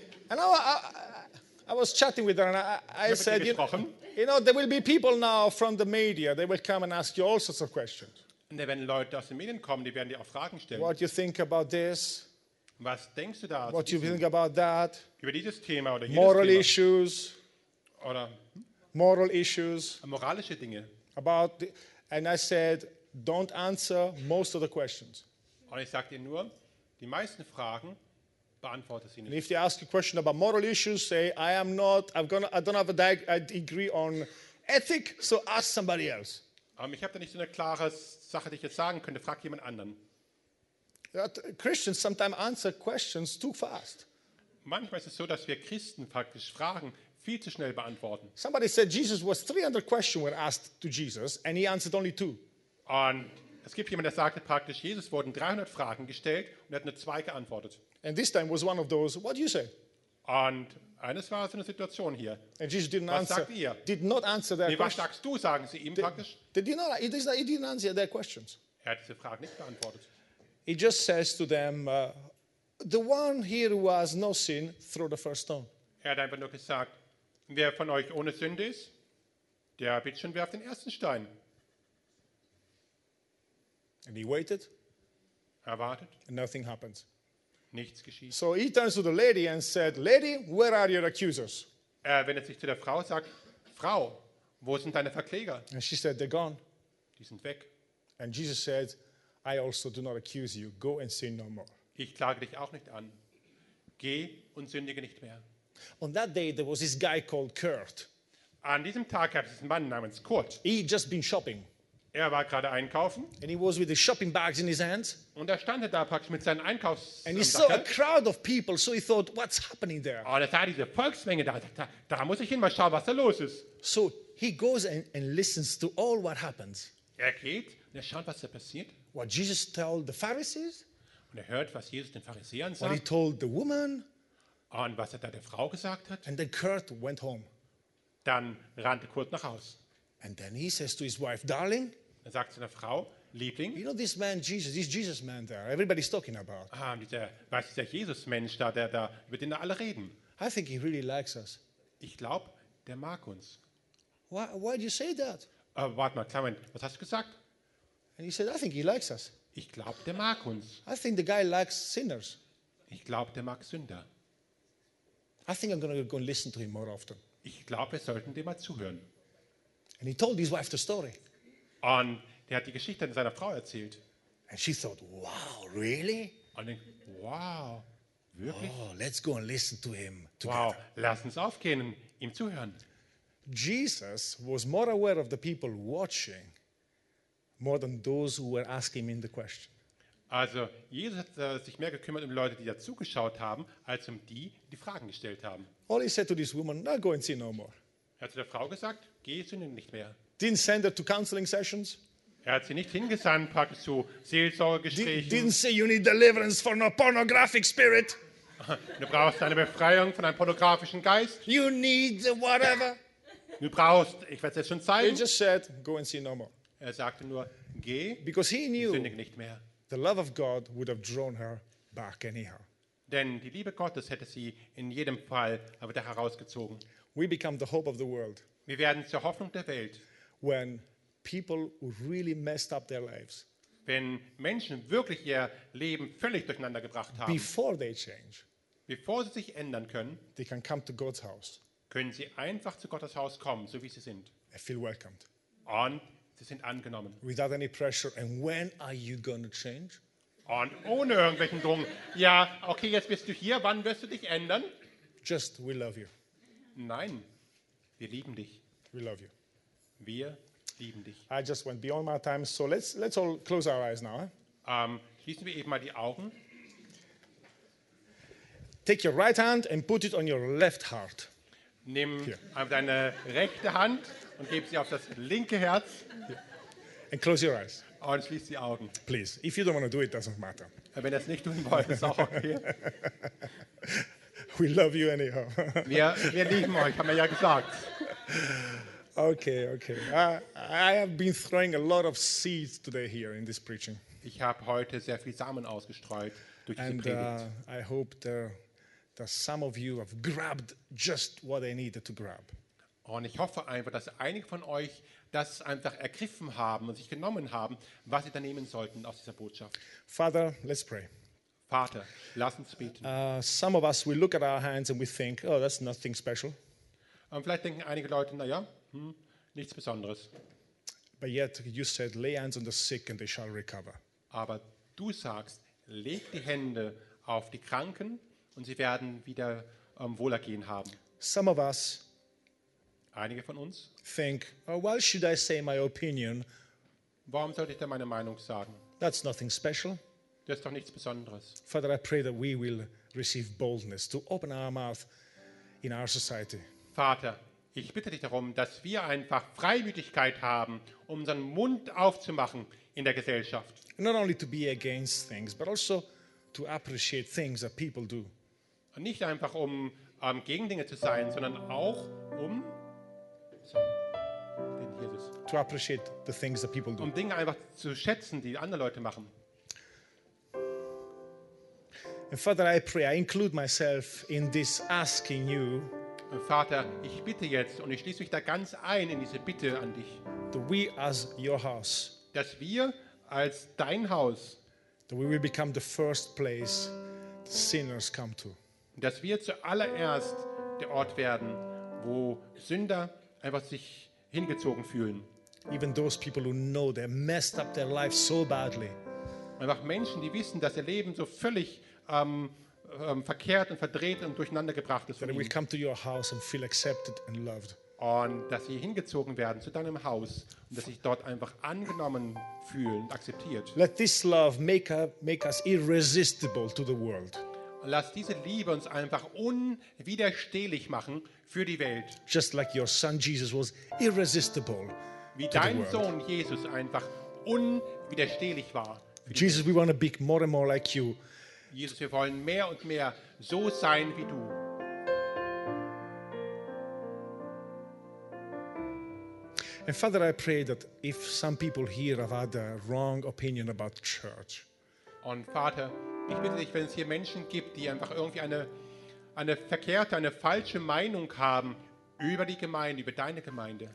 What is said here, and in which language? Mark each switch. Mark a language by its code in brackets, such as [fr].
[en] I was chatting with her and I said, you know, there will be people now from the media. They will come and ask you all sorts of questions. [de] Und wenn Leute aus den Medien kommen, die werden dir auch Fragen stellen. [en] What do you think about this? [de] Was denkst du da? [en] What do you think about that? [de] Über dieses Thema oder [en] moral [de] Thema. [en] Issues? [de] Oder [en] moral issues? [de] Moralische Dinge. [en] About and I said, don't answer most of the questions. [de] Und ich sagte nur, die meisten Fragen beantworte sie nicht. [en] And if they ask a question about moral issues, say I am not, I don't have a degree on ethics, so ask somebody else. [de] Aber ich habe da nicht so eine klare Sache, die ich jetzt sagen könnte. Frag jemand anderen. [en] Christians sometimes answer questions too fast. [de] Manchmal ist es so, dass wir Christen praktisch Fragen viel zu schnell beantworten. [en] Somebody said Jesus was 300 questions were asked to Jesus and he answered only two. [de] Und es gibt jemand, der sagte praktisch, Jesus wurden 300 Fragen gestellt und er hat nur zwei geantwortet. [en] And this time was one of those, what do you say? [de] Und eines war so eine Situation hier. [en] And Jesus didn't [de] was [en] answer, [de] sagt ihr? [en] Did not answer their [de] nee, was sagst du, sagen sie ihm praktisch? [en] He didn't answer their questions. [de] Er hat diese Fragen nicht beantwortet. [en] He just says to them, the one here who has no sin, throw the first stone. [de] Er hat einfach nur gesagt, wer von euch ohne Sünde ist, der bitte schon werft den ersten Stein. [en] And he waited. [de] Er wartet. [en] And nothing happens. [de] Nichts geschieht. [en] So he turns to the lady and said, lady, where are your accusers? [de] Er wendet sich zu der Frau und sagt, Frau, wo sind deine Verkläger? [en] And she said, they're gone. [de] Die sind weg. [en] And Jesus said, I also do not accuse you. Go and sin no more. [de] Ich klage dich auch nicht an. Geh und sündige nicht mehr. [en] On that day there was this guy called Kurt. [de] An diesem Tag gab es einen Mann namens Kurt. [en] He had just been shopping. [de] Er war gerade einkaufen. [en] And he was with his shopping bags in his hands. [de] Und er stand da praktisch mit seinen Einkaufssachen. [en] And he saw a crowd of people, so he thought, what's happening there? [de] Oh, da sah diese Volksmenge da. Da muss ich hin, mal schauen, was da los ist. [en] So he goes and listens to all what happens. [de] Er geht und er schaut, was da passiert. [en] What Jesus told the Pharisees? [de] Und er hört, was Jesus den Pharisäern sagt. [en] What he told the woman? [de] Und was er da der Frau gesagt hat? [en] And then Kurt went home. [de] Dann rannte Kurt nach Haus. [en] And then he says to his wife, darling. [de] Er sagt zu seiner Frau, Liebling. [en] You know this man Jesus, this Jesus man there, everybody's talking about. [de] Ah, dieser Jesus-Mensch da, der da, über den da alle reden. [en] I think he really likes us. [de] Ich glaube, der mag uns. [en] Why do you say that? [de] Warte mal, Clement, was hast du gesagt? [en] And he said, I think he likes us. [de] Ich glaube, der mag uns. [en] I think the guy likes sinners. [de] Ich glaube, der mag Sünder. [en] I think I'm going to go and listen to him more often. [de] Ich glaube, wir sollten dem mal zuhören. [en] And he told his wife the story. [de] Und der hat die Geschichte seiner Frau erzählt. [en] And she thought, wow, really? [de] Und denkt, wow, wirklich? [en] Oh, let's go and listen to him together. [de] Wow, lass uns aufgehen und ihm zuhören. [en] Jesus was more aware of the people watching more than those who were asking him the question. [de] Also Jesus hat sich mehr gekümmert um Leute, die da zugeschaut haben, als um die, die Fragen gestellt haben. [en] All he said to this woman, "Now go and sin no more." [de] Er hat zu der Frau gesagt, geh sündige nicht mehr. [en] Didn't send her to counseling sessions. [de] Er hat sie nicht hingesandt, praktisch zu Seelsorgegesprächen. [en] Didn't say you need deliverance from a pornographic spirit. [de] Du brauchst eine Befreiung von einem pornografischen Geist. [en] You need whatever. [de] Du brauchst, ich werde es jetzt schon zeigen. [en] He just said, "Go and sin no more." [de] Er sagte nur, geh, [en] because he knew [de] nicht mehr. [en] The love of God would have drawn her back anyhow. [de] Denn die Liebe Gottes hätte sie in jedem Fall wieder herausgezogen. [en] We become the hope of the world. [de] Wir werden zur Hoffnung der Welt. [en] When people who really messed up their lives, [de] wenn Menschen wirklich ihr Leben völlig durcheinander gebracht haben, [en] before they change, [de] bevor sie sich ändern können, [en] they can come to God's house. [de] Können sie einfach zu Gottes Haus kommen, so wie sie sind. [en] I feel welcomed. [de] Und sie sind angenommen. [en] Without any pressure. And when are you going to change? [de] Und ohne irgendwelchen Druck. Ja, okay, jetzt bist du hier. Wann wirst du dich ändern? [en] Just, we love you. [de] Nein, wir lieben dich. [en] We love you. [de] Wir lieben dich. [en] I just went beyond my time, so let's all close our eyes now. [de] Schließen wir eben mal die Augen. [en] Take your right hand and put it on your left heart. [de] Nimm [en] here. [de] Deine rechte Hand und gib sie auf das linke Herz. [en] Here. And close your eyes. [de] Und schließ die Augen. [en] Please, if you don't want to do it, doesn't matter. [de] Wenn das nicht tun wollen, ist auch okay. [en] We love you anyhow. [de] Wir lieben euch, haben wir ja gesagt. [en] Okay, okay. I have been throwing a lot of seeds today here in this preaching. [de] Ich habe heute sehr viel Samen ausgestreut durch diese Predigt. [en] I hope that some of you have grabbed just what I needed to grab. [de] Und ich hoffe einfach, dass einige von euch das einfach ergriffen haben und sich genommen haben, was sie da nehmen sollten aus dieser Botschaft. [en] Father, let's pray. [de] Vater, lass uns beten. [en] Some of us, we look at our hands and we think, oh, that's nothing special. [de] Und vielleicht denken einige Leute, naja, nichts Besonderes. [en] But yet you said, lay hands on the sick and they shall recover. [de] Aber du sagst, leg die Hände auf die Kranken und sie werden wieder Wohlergehen haben. [en] Some of us, [de] einige von uns, [en] think, oh, why should I say my opinion? [de] Warum sollte ich denn meine Meinung sagen? [en] That's nothing special. [de] Das ist doch nichts Besonderes. [en] Father, I pray that we will receive boldness to open our mouth in our society. [de] Vater, ich bitte dich darum, dass wir einfach Freimütigkeit haben, um unseren Mund aufzumachen in der Gesellschaft. [en] Not only to be against things, but also to appreciate things that people do. [de] Und nicht einfach um gegen Dinge zu sein, sondern auch um [en] to appreciate the things that people do. [de] Um Dinge einfach zu schätzen, die andere Leute machen. [en] And Father, I pray, I include myself in this asking you. [de] Und Vater, ich bitte jetzt und ich schließe mich da ganz ein in diese Bitte an dich. [en] That we as your house. [de] Dass wir als dein Haus. [en] That we will become the first place the sinners come to. [de] Dass wir zuallererst der Ort werden, wo Sünder einfach sich hingezogen fühlen. [en] Even those people who know they messed up their life so badly. [de] Einfach Menschen, die wissen, dass ihr Leben so völlig verkehrt und verdreht und durcheinander gebracht ist. [en] That we come to your house and feel accepted and loved. [de] Und dass sie hingezogen werden zu deinem Haus und dass sich dort einfach angenommen fühlen und akzeptiert. [en] Let this love make us irresistible to the world. [de] Lass diese Liebe uns einfach unwiderstehlich machen für die Welt. [en] Just like your son Jesus was irresistible. [de] Wie dein Sohn Jesus einfach unwiderstehlich war. [en] Jesus, we want to be more and more like you. [de] Jesus, wir wollen mehr und mehr so sein wie du. [en] And Father, I pray that if some people here have had a wrong opinion about church. [de] Und Vater, ich bitte dich, wenn es hier Menschen gibt, die einfach irgendwie eine verkehrte, eine falsche Meinung haben über die Gemeinde, über deine Gemeinde.